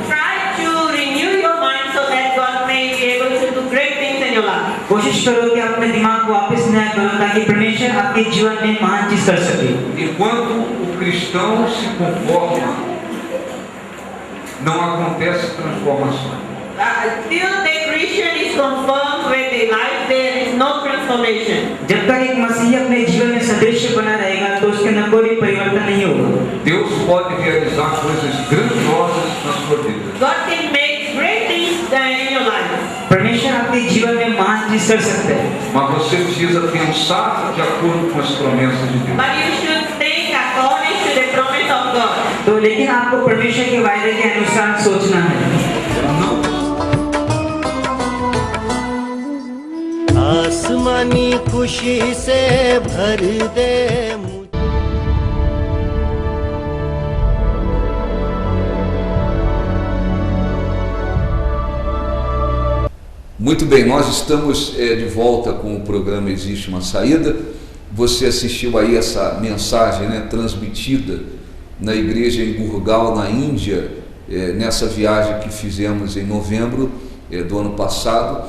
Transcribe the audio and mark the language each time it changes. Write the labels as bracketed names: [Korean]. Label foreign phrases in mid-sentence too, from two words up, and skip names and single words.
[English] Try to renew your mind so that God may be able to do great things in your life. [Hindi] कोशिश करो कि अपने दिमाग को वापस नया करो ताकि परमेश्वर आपके जीवन में महान चीज कर सके। [Portuguese] Enquanto o cristão se conforma, não acontece transformação. [English] Till the Christian is conformed with the life, there is no transformation. [Hindi] जब तक एक मसीही अपने जीवन में सदृश बना रहेगा तो उसके अंदर कोई परिवर्तन नहीं होगा। [Portuguese] Deus pode realizar coisas grandiosas na sua vida. [English] God can make great things in your life. [Hindi] परमेश्वर आपके जीवन में महान चीज कर सकते हैं, [Portuguese] Mas você precisa pensar de acordo com as promessas de Deus. [English] But you should think according to the promise of God. [Hindi] तो लेकिन आपको परमेश्वर के वायदे के अनुसार सोचना है। आसमानी खुशी से भर दे [Portuguese] Muito bem, nós estamos de volta com o programa Existe uma Saída. Você assistiu aí essa mensagem, né, transmitida na igreja em Gurgaon, na Índia, nessa viagem que fizemos em novembro do ano passado.